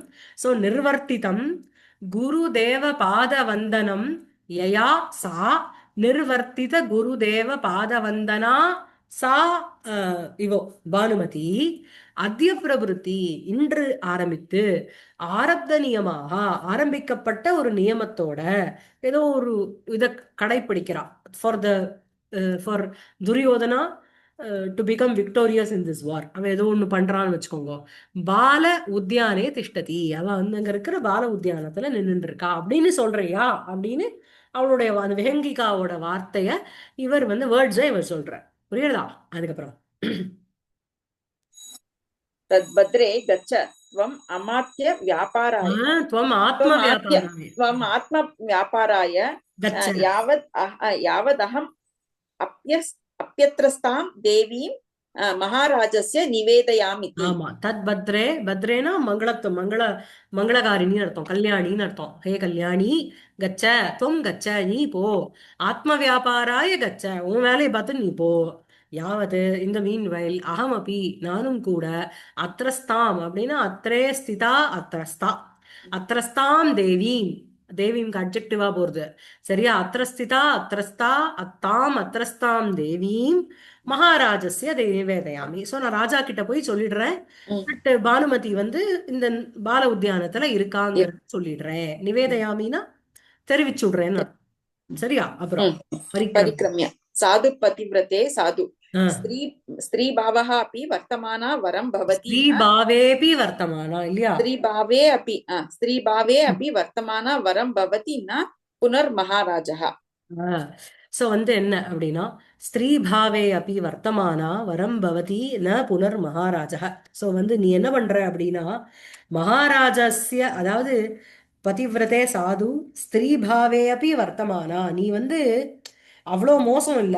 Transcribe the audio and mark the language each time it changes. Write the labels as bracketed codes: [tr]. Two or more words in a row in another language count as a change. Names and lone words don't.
[ta] சோ [sa] निर्वर्तितम् गुरुदेव पादवन्दनम् यया सा निर्वर्तित गुरुदेव पादवन्दना सा एव भानुमती अद्य प्रभृति [ta] இன்று ஆரம்பித்து ஆரப்த நியமாக ஆரம்பிக்கப்பட்ட ஒரு நியமத்தோட ஏதோ ஒரு இத கடைப்பிடிக்கிறா [en] for the for Duryodhana to become victorious in this war. [ta] அவன் ஏதோ ஒண்ணு பண்றான்னு வச்சுக்கோங்க. [sa] बाल उद्याने तिष्ठति, [ta] அவ வந்து அங்க இருக்கிற பால உத்தியானத்துல நின்னுட்டு இருக்கா அப்படின்னு சொல்றியா அப்படின்னு அவளுடைய அந்த விஹங்கிகாவோட வார்த்தைய இவர் வந்து வேர்ட்ஸை இவர் சொல்றார். புரியுதா? அதுக்கப்புறம் [sa] तद्भद्रे गच्छ त्वम् अमात्य व्यापाराय त्वम् आत्म त्वम् आत्य வியாபாராய त्वम् आत्मव्यापाराय கச்ச. यावदहम् अप्यस् अप्यत्रस्तां देवीं महाराजस्य निवेदयामिति [ta] ஆமா, [sa] तत् भद्रे, [ta] பத்ரேனா மங்களத்து மங்களகாரிணின்னு அர்த்தம், கல்யாணின்னு அர்த்தம். [sa] हे कल्याणि गच्छ त्वम् गच्छ, [ta] நீ போ. [sa] आत्म व्यापाराय गच्छ, [ta] உன் வேலையை பார்த்து நீ போ. யாவது இந்த மீன் வயல் அகமபி நானும் கூட அத்ரஸ்தாம் அப்படின்னா [sa] अत्रे स्थिता अत्रस्था अत्रस्थाम् देवीम्, [ta] தேவீம்க்கு அட்ஜெக்டிவா போறது. சரியா? [sa] अत्रस्थिता अत्रस्था अत्ताम् अत्रस्थाम् देवीम् महाराजस्य निवेदयामि. [ta] சோ நான் ராஜா கிட்ட போய் சொல்லிடுறேன். பட் பானுமதி வந்து இந்த பால உத்தியானத்துல இருக்காங்கிறத சொல்லிடுறேன். நிவேதயாமினா தெரிவிச்சு விடுறேன்னு அர்த்தம். சரியா? அப்புறம் பரிக்கிரம். [sa] परिक्रम्य साधु पतिव्रते साधु ஆஹ் स्त्री स्त्री भावः अपि वर्तमाना वरं भवति ஸ்ரீ न भावेपि वर्तमाना இல்லையா? स्त्री भावे अपि वर्तमाना वरं भवति न पुनर्महाराजः [ta] சோ வந்து என்ன அப்படின்னா [sa] स्त्री भावे [ta] அப்படி [sa] वर्तमाना वरम् भवति न पुनर् महाराजा. [ta] சோ வந்து நீ என்ன பண்ற அப்படின்னா மகாராஜஸ்ய அதாவது [sa] पतिव्रते साधु स्त्री भावे [ta] அப்படி வர்த்தமானா, நீ வந்து அவ்வளோ மோசம் இல்லை.